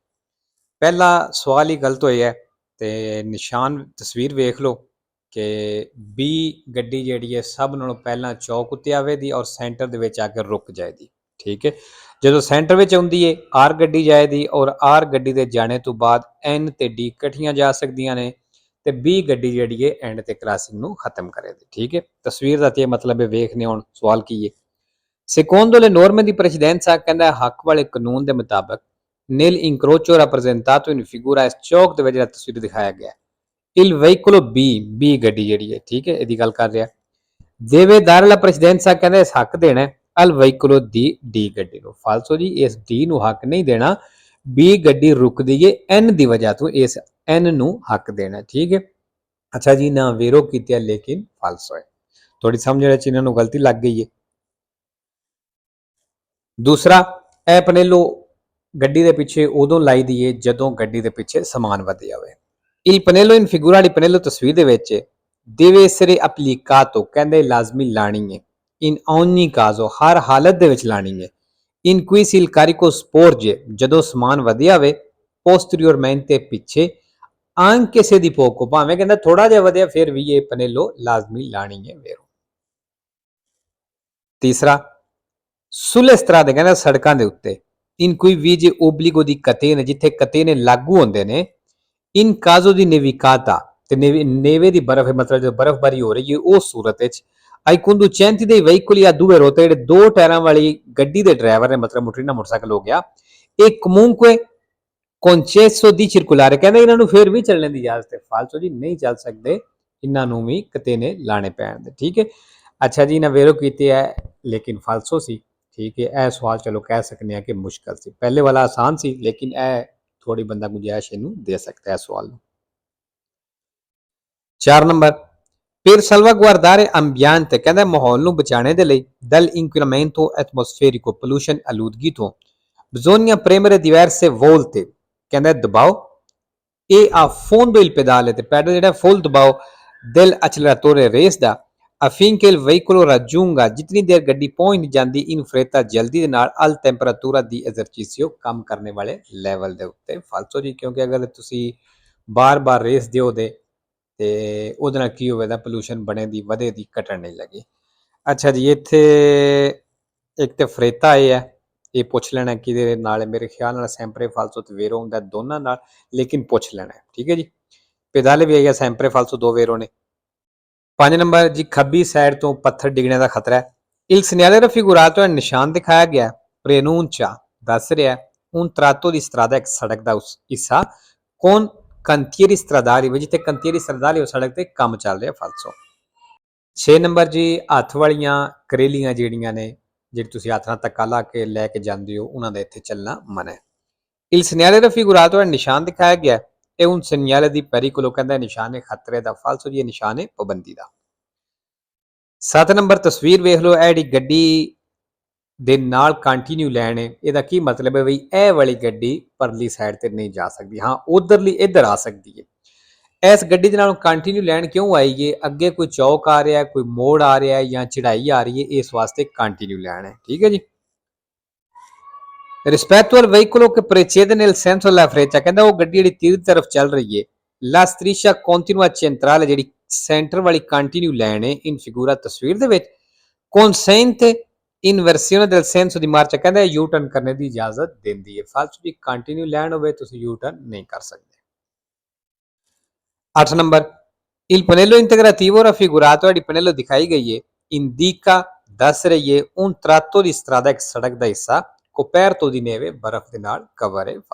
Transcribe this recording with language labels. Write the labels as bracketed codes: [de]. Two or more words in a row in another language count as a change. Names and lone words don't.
[pa] ਪਹਿਲਾ ਸਵਾਲ ਹੀ ਗਲਤ ਹੋਇਆ ਤੇ ਨਿਸ਼ਾਨ ਤਸਵੀਰ ਵੇਖ ਲਓ ਕਿ ਬੀ ਗੱਡੀ ਜਿਹੜੀ ਹੈ ਸਭ ਨਾਲੋਂ ਪਹਿਲਾਂ ਚੌਕ ਉੱਤੇ ਆਵੇਗੀ ਔਰ ਸੈਂਟਰ ਦੇ ਵਿੱਚ ਆ ਕੇ ਰੁਕ ਜਾਏਗੀ। ਠੀਕ ਹੈ, ਜਦੋਂ ਸੈਂਟਰ ਵਿੱਚ ਆਉਂਦੀ ਹੈ ਆਰ ਗੱਡੀ ਜਾਏਗੀ ਔਰ ਆਰ ਗੱਡੀ ਦੇ ਜਾਣੇ ਤੋਂ ਬਾਅਦ ਐਨ ਤੇ ਡੀ ਇਕੱਠੀਆਂ ਜਾ ਸਕਦੀਆਂ ਨੇ ਤੇ ਬੀ ਗੱਡੀ ਜਿਹੜੀ ਹੈ ਐਂਡ ਤੇ ਕ੍ਰਾਸਿੰਗ ਨੂੰ ਖਤਮ ਕਰੇਗੀ। ਠੀਕ ਹੈ, ਤਸਵੀਰ ਦਾ ਤੇ ਮਤਲਬ ਹੈ, ਵੇਖਨੇ ਹੁਣ ਸਵਾਲ ਕੀ ਹੈ। [it] Secondo le norme di precedenza, [pa] ਕਹਿੰਦਾ ਹੱਕ ਵਾਲੇ ਕਾਨੂੰਨ ਦੇ ਮੁਤਾਬਕ [it] nel incrocio rappresentato in figura [pa] ਇਸ ਚੌਕ ਦੇ ਵਿੱਚ ਜਿਹੜਾ ਤਸਵੀਰ ਦਿਖਾਇਆ ਗਿਆ [it] il veicolo B [pa] ਗੱਡੀ ਜਿਹੜੀ ਹੈ, ਠੀਕ ਹੈ, ਇਹਦੀ ਗੱਲ ਕਰ ਰਿਹਾ। [it] deve dare la precedenza, [pa] ਕਹਿੰਦਾ ਇਸ ਹੱਕ ਦੇਣਾ [it] al veicolo [pa] ਦੀ D ਗੱਡੀ ਨੂੰ। ਫਾਲਸੋ ਜੀ, ਇਸ D ਨੂੰ ਹੱਕ ਨਹੀਂ ਦੇਣਾ, B ਗੱਡੀ ਰੁਕਦੀ ਹੈ N ਦੀ ਵਜ੍ਹਾ ਤੋਂ, ਇਸ N ਨੂੰ ਹੱਕ ਦੇਣਾ। ਠੀਕ ਹੈ, ਅੱਛਾ ਜੀ, ਨਾ ਵੇਰੋ ਕੀਤੀ ਹੈ ਲੇਕਿਨ ਫਾਲਸੋ ਹੈ। ਥੋੜੀ ਸਮਝ ਵਿੱਚ ਇਹਨਾਂ ਨੂੰ ਗਲਤੀ ਲੱਗ ਗਈ ਹੈ। ਦੂਸਰਾ, ਇਹ ਪਨੇਲੋ ਗੱਡੀ ਦੇ ਪਿੱਛੇ ਉਦੋਂ ਲਾਈ ਦੀ ਏ ਜਦੋਂ ਗੱਡੀ ਦੇ ਪਿੱਛੇ ਸਮਾਨ ਵਧਿਆ ਹੋਵੇ। [it] il pannello in figura [pa] ਵਾਲੀ ਪਨੇਲੋ ਤਸਵੀਰ ਦੇ ਵਿੱਚ [it] deve essere applicato, [pa] ਕਹਿੰਦੇ ਲਾਜ਼ਮੀ ਲਾਣੀ ਹੈ, [it] in ogni caso, [pa] ਹਰ ਹਾਲਤ ਦੇ ਵਿੱਚ ਲਾਣੀ ਹੈ, [it] in cui il carico sporge, [pa] ਜਦੋਂ ਸਮਾਨ ਵਧਿਆ ਹੋਵੇ, posteriormente ਪਿੱਛੇ, [it] anche se di poco, [pa] ਭਾਵੇਂ ਕਹਿੰਦਾ ਥੋੜਾ ਜਿਹਾ ਵਧਿਆ ਫਿਰ ਵੀ ਇਹ ਪਨੇਲੋ ਲਾਜ਼ਮੀ ਲਾਣੀ ਹੈ ਵੇਰੋ। ਤੀਸਰਾ, [it] sulle strade, [pa] ਕਹਿੰਦਾ ਸੜਕਾਂ ਦੇ ਉੱਤੇ, [it] in cui vige obbligo di catene, [pa] ਜਿੱਥੇ ਕਤੇਨੇ ਲਾਗੂ ਹੁੰਦੇ ਨੇ, [it] in caso di nevicata, [pa] ਤੇ ਨੇਵੇ ਦੀ ਬਰਫ਼, ਮਤਲਬ ਜਦੋਂ ਬਰਫ਼ਬਾਰੀ ਹੋ ਰਹੀ ਹੈ ਉਸ ਸੂਰਤ ਵਿੱਚ, [it] ai conducenti dei veicoli a due ruote, [pa] ਜਿਹੜੇ 2 ਟਾਇਰਾਂ ਵਾਲੀ ਗੱਡੀ ਦੇ ਡਰਾਈਵਰ ਨੇ, ਮਤਲਬ ਮੋਟਰੀਨਾ ਮੋਟਰਸਾਈਕਲ ਹੋ ਗਿਆ, [it] e comunque concesso di circolare, [pa] ਕਹਿੰਦੇ ਇਹਨਾਂ ਨੂੰ ਫਿਰ ਵੀ ਚੱਲਣ ਦੀ ਇਜਾਜ਼ਤ ਹੈ। ਫਾਲਤੂ ਜੀ ਨਹੀਂ ਚੱਲ ਸਕਦੇ, ਇਹਨਾਂ ਨੂੰ ਵੀ ਕਤੇਨੇ ਲਾਣੇ ਪੈਣਗੇ। ਠੀਕ ਹੈ, ਅੱਛਾ ਜੀ, ਨਾ ਵੇਰੋ ਕੀਤੇ ਹੈ ਲੇਕਿਨ ਫਾਲਸੋ ਸੀ। ਠੀਕ ਹੈ, ਯਹ ਸਵਾਲ ਚਲੋ ਕਹ ਸਕਤੇ ਹੈਂ ਕਿ ਮੁਸ਼ਕਿਲ ਸੀ, ਪਹਿਲੇ ਵਾਲਾ ਆਸਾਨ ਸੀ, ਲੇਕਿਨ ਯਹ ਥੋੜੀ ਬੰਦਾ ਗੁੰਜਾਇਸ਼ ਇਨੂ ਦੇ ਸਕਤਾ ਹੈ ਸਵਾਲ। 4 नंबर, [it] per salvaguardare ambiente, [pa] ਕਹਤਾ ਮਾਹੌਲ ਨੂੰ ਬਚਾਣੇ ਦੇ ਲਈ [it] dal inquinamento atmosferico, [pa] pollution ਆਲੂਦਗੀ ਤੋਂ, [it] bisogna premere diverse volte, [pa] ਕਹਿੰਦਾ ਦਬਾਓ [it] e a fondo il pedale, [pa] ਤੇ ਪੈਡਲ ਜਿਹੜਾ ਫੁੱਲ ਦਬਾਓ [it] del acceleratore [pa] ਰੇਸ ਦਾ, [it] affinché il veicolo raggiunga, [pa] ਜਿਤਨੀ ਦੇਰ ਗੱਡੀ ਪਹੁੰਚ ਨਹੀਂ ਜਾਂਦੀ, [it] in fretta, [pa] ਜਲਦੀ ਦੇ ਨਾਲ, [it] al temperatura di esercizio, [pa] ਕੰਮ ਕਰਨੇ ਵਾਲੇ ਲੈਵਲ ਦੇ ਉੱਤੇ। ਫਾਲਤੂ ਜੀ, ਕਿਉਂਕਿ ਅਗਰ ਤੁਸੀਂ ਬਾਰ-ਬਾਰ ਰੇਸ ਦਿਓਦੇ ਤੇ ਉਹਦੇ ਨਾਲ ਕੀ ਹੋਵੇਗਾ, ਪੋਲੂਸ਼ਨ ਬਣੇ ਦੀ ਵਧੇ ਦੀ ਘਟਣ ਨਹੀਂ ਲੱਗੀ। ਅੱਛਾ ਜੀ, ਇੱਥੇ ਇੱਕ ਤੇ ਫਰੇਤਾ ਆਏ ਹੈ, ਇਹ ਪੁੱਛ ਲੈਣਾ ਕਿਹਦੇ ਨਾਲ, ਮੇਰੇ ਖਿਆਲ ਨਾਲ [it] sempre falso [pa] ਤੇ ਵੇਰੋ ਹੁੰਦਾ ਦੋਨਾਂ ਨਾਲ, ਲੇਕਿਨ ਪੁੱਛ ਲੈਣਾ। ਠੀਕ ਹੈ ਜੀ, ਪੈਦਾਲੇ ਵੀ ਆਇਆ [it] sempre falso, [pa] 2 ਵੇਰੋ ਨੇ। 5 ਨੰਬਰ ਜੀ, ਖੱਬੀ ਸਾਈਡ ਤੋਂ ਪੱਥਰ ਡਿੱਗਣੇ ਦਾ ਖਤਰਾ ਹੈ। [it] il segnale raffigurato, [pa] ਨਿਸ਼ਾਨ ਦਿਖਾਇਆ ਗਿਆ, preannuncia, ਦੱਸ ਰਿਹਾ, [it] un tratto di strada, [pa] ਇੱਕ ਸੜਕ ਦਾ ਹਿੱਸਾ, [it] con cantieri stradali, ਜਿੱਥੇ cantieri stradali, [pa] ਉਹ ਸੜਕ ਤੇ ਕੰਮ ਚੱਲ ਰਿਹਾ। ਫਾਲਸੋ। 6 ਨੰਬਰ ਜੀ, ਹੱਥ ਵਾਲੀਆਂ ਕਰੇਲੀਆਂ ਜਿਹੜੀਆਂ ਨੇ, ਜਿਹੜੀ ਤੁਸੀਂ ਹੱਥ ਨਾਲ ਧੱਕਾ ਲਾ ਕੇ ਲੈ ਕੇ ਜਾਂਦੇ ਹੋ, ਉਹਨਾਂ ਦਾ ਇੱਥੇ ਚੱਲਣਾ ਮਨਾ ਹੈ। [it] il segnale raffigurato, [pa] ਨਿਸ਼ਾਨ ਦਿਖਾਇਆ ਗਿਆ, ਇਹ [it] un segnale di pericolo, [pa] ਕਹਿੰਦਾ ਨਿਸ਼ਾਨ ਹੈ ਖਤਰੇ ਦਾ। ਫਾਲਸੋ ਜੀ, ਇਹ ਨਿਸ਼ਾਨ ਹੈ ਪਾਬੰਦੀ ਦਾ। 7 ਨੰਬਰ ਤਸਵੀਰ ਵੇਖ ਲਓ, ਇਹ ਜਿਹੜੀ ਗੱਡੀ ਦੇ ਨਾਲ [en] continue line [pa] ਹੈ, ਇਹਦਾ ਕੀ ਮਤਲਬ ਹੈ ਬਈ ਇਹ ਵਾਲੀ ਗੱਡੀ ਪਰਲੀ ਸਾਈਡ ਤੇ ਨਹੀਂ ਜਾ ਸਕਦੀ, ਹਾਂ ਉਧਰਲੀ ਇੱਧਰ ਆ ਸਕਦੀ ਹੈ। ਇਸ ਗੱਡੀ ਦੇ ਨਾਲ [en] continue line [pa] ਕਿਉਂ ਆਈ ਹੈ, ਅੱਗੇ ਕੋਈ ਚੌਕ ਆ ਰਿਹਾ, ਕੋਈ ਮੋੜ ਆ ਰਿਹਾ ਜਾਂ ਚੜਾਈ ਆ ਰਹੀ ਹੈ, ਇਸ ਵਾਸਤੇ [en] continue line [pa] ਹੈ। ਠੀਕ ਹੈ ਜੀ। [it] rispetto al veicolo che precede nel senso della freccia, [pa] ਕਹਿੰਦਾ ਉਹ ਗੱਡੀ ਜਿਹੜੀ ਤੀਰ ਤਰਫ ਚੱਲ ਰਹੀ ਹੈ, [it] la striscia continua centrale, [pa] ਜਿਹੜੀ ਸੈਂਟਰ ਵਾਲੀ [en] continue line [pa] ਹੈ, [it] in figura, [pa] ਤਸਵੀਰ ਦੇ ਵਿੱਚ, [it] consente ਇਨਵਰਸੀone del senso di marcia [pa] ਕਹਿੰਦਾ [en] U turn [pa] ਕਰਨੇ ਦੀ ਇਜਾਜ਼ਤ ਦਿੰਦੀ ਹੈ। ਫਾਲਤੂ ਦੀ [en] continue line [pa] ਹੋਵੇ ਤੁਸੀਂ [en] U turn [pa] ਨਹੀਂ ਕਰ ਸਕਦੇ। 8 ਨੰਬਰ [it] il pannello integrativo raffigurato è pannello [pa] ਦਿਖਾਈ ਗਈ ਹੈ indica ਦੱਸ ਰਹੀ ਹੈ [it] un tratto di strada [pa] ਇੱਕ ਸੜਕ ਦਾ ਹਿੱਸਾ [it] coperto di neve [pa] ਬਰਫ਼ ਦੇ ਨਾਲ ਕਵਰ ਹੈ।